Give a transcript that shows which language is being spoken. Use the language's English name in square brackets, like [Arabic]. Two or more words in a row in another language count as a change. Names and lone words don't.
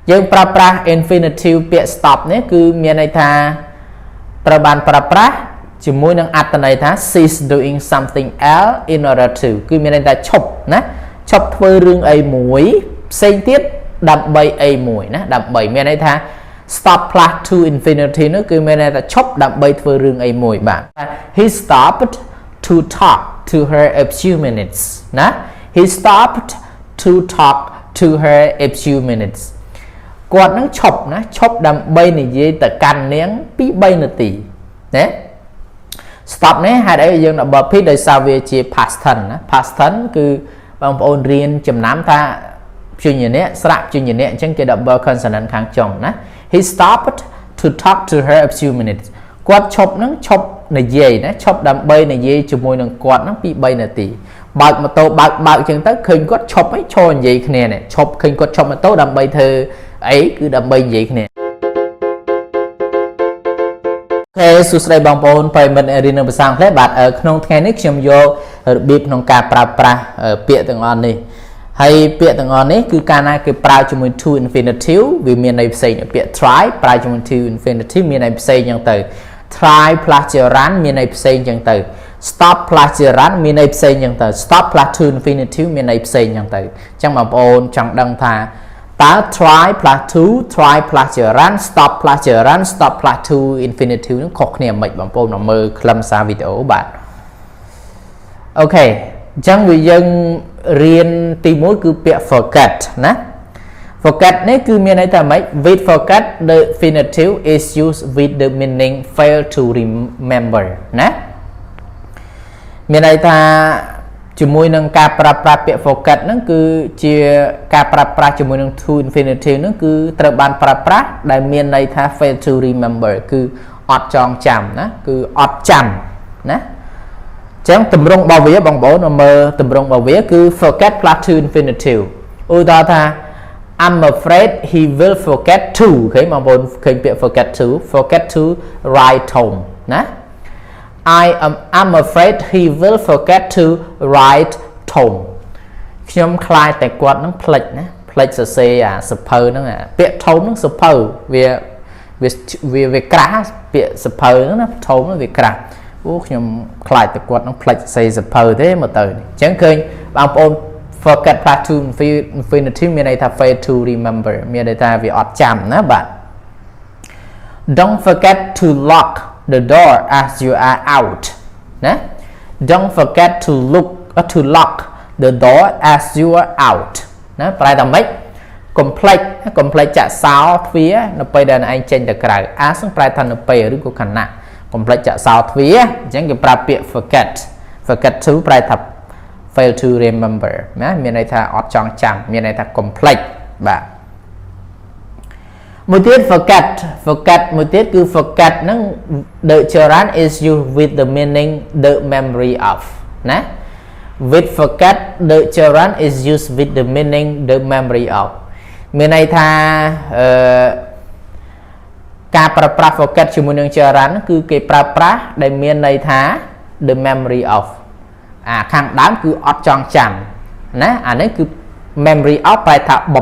[Khmer] យើងប្រើប្រាស់ infinitive ពាក្យ stop នេះគឺមានន័យថាត្រូវបានប្រើប្រាស់ជាមួយនឹងអត្ថន័យថា [English] cease doing something else in order to [Khmer] គឺមានន័យថាឈប់ណាឈប់ធ្វើរឿងអីមួយផ្សេងទៀតដើម្បីអីមួយណា ដើម្បីមានន័យថា [English] stop plus to infinity [Khmer] នោះគឺមានន័យថាឈប់ដើម្បីធ្វើរឿងអីមួយបាទ [English] he stopped to talk to her a few minutes [Khmer] ណា [English] he stopped to talk to her a few minutes [Khmer] គាត់នឹងឈប់ណាឈប់ដើម្បីនិយាយទៅកាន់នាងពី3នាទីណា stop នេះហេតុអីយើងដល់ verb ដោយសារ វាជា [English] past tense [Khmer] ណា [English] past tense [Khmer] គឺបងប្អូនរៀនចំណាំថាព្យញ្ជនៈស្រៈព្យញ្ជនៈអញ្ចឹងគេ [English] double consonant [Khmer] ខាងចុងណា [English] he stopped to talk to her a few minutes [Khmer] គាត់ឈប់នឹងឈប់និយាយណាឈប់ដើម្បីនិយាយជាមួយនឹងគាត់នឹងពី3នាទីបើកម៉ូតូបើកអញ្ចឹងទៅឃើញគាត់ឈប់ហើយឈរនិយាយគ្នានេះឈប់ឃើញគាត់ឈប់ម៉ូតូដើម្បីធ្វើអីគឺដើម្បីនិយាយគ្នា សួស្តីបងប្អូនប្រិយមិត្តរៀននៅភាសាអង់គ្លេសបាទក្នុងថ្ងៃនេះខ្ញុំយករបៀបក្នុងការប្រើប្រាស់ពាក្យទាំងអស់នេះហើយពាក្យទាំងអស់នេះគឺកាលណាគេប្រើជាមួយ [English] to infinitive [Khmer] វាមានន័យផ្សេងពាក្យ try ប្រើជាមួយ [English] to infinitive [Khmer] មានន័យផ្សេងចឹងទៅ try [English] plus gerund [Khmer] មានន័យផ្សេងចឹងទៅ [English] stop plus gerund [Khmer] មានន័យផ្សេងចឹងទៅ [English] stop plus to infinitive [Khmer] មានន័យផ្សេងចឹងទៅអញ្ចឹងបងប្អូនចង់ដឹងថាតើ [English] try plus to try plus gerund stop plus gerund stop plus to infinitive [Khmer] នឹងខុសគ្នាមិនបងប្អូនមកមើលខ្លឹមសារវីដេអូបាទអូខេអញ្ចឹងវាយើងរៀនទី1គឺពាក្យ forget ណា forget នេះគឺមានន័យថាម៉េច [English] with forget the infinitive is used with the meaning fail to remember [Khmer] ណាមានន័យថាជាមួយនឹង ការប្រើប្រាស់ពាក្យ forget ហ្នឹងគឺជាការប្រើប្រាស់ជាមួយនឹង [English] to infinitive [Khmer] ហ្នឹងគឺត្រូវបានប្រើប្រាស់ដែលមានន័យថា [English] fail to remember [Khmer] គឺអត់ចងចាំណាគឺអត់ចាំណាចឹងទម្រង់របស់វាបងប្អូនមើលទម្រង់របស់វាគឺ [English] forget plus to infinitive [Khmer] ឧទាហរណ៍ថា [English] I'm afraid he will forget to [Khmer] ឃើញបងប្អូនឃើញពាក្យ [English] forget to write home [Khmer] ណា [English] I'm afraid he will forget to write home [Khmer] ខ្ញុំខ្លាចតែគាត់នឹងភ្លេចណាភ្លេចសរសេរអាសភៅហ្នឹងពាក្យ home ហ្នឹងសភៅវាក្រាស់ពាក្យសភៅហ្នឹងណា home ហ្នឹងវាក្រាស់អូខ្ញុំខ្លាចតែគាត់នឹងផ្លេចសេសភៅទេមកទៅអញ្ចឹងឃើញបងប្អូន [English] forget plus to infinitive [Khmer] មានន័យថា [English] fail to remember [Khmer] មានន័យថាវាអត់ចាំណាបាទ [English] Don't forget to lock the door as you are out [Khmer] ណា [English] Don't forget to lock the door as you are out [Khmer] ណាប្រែថាម៉េចកុំភ្លេចចាក់សោទ្វារនៅពេលដែលឯងចេញទៅក្រៅ as នឹងប្រែថានៅពេលឬក៏ខណៈកុំភ្លេចចាក់សោទ្វារអញ្ចឹងគេប្រើពាក្យ [English] forget to [Khmer] ប្រែថា [English] fail to remember [Khmer] ណាមានន័យថាអត់ចងចាំមានន័យថាកុំភ្លេចបាទ មួយទៀត [English] forget [Khmer] មួយទៀតគឺ [English] forget ហ្នឹង the gerund is used with the meaning the memory of ណា with forget the gerund is used with the meaning the memory of [Khmer] មានន័យថា ការប្រើប្រាស់ forget ជាមួយនឹង gerund គឺគេប្រើប្រាស់ដែលមានន័យថា [English] the memory of [Khmer] ខាងដើមគឺអត់ចងចាំណាអានេះគឺ [English] memory of [Khmer] ប្រែថាបំ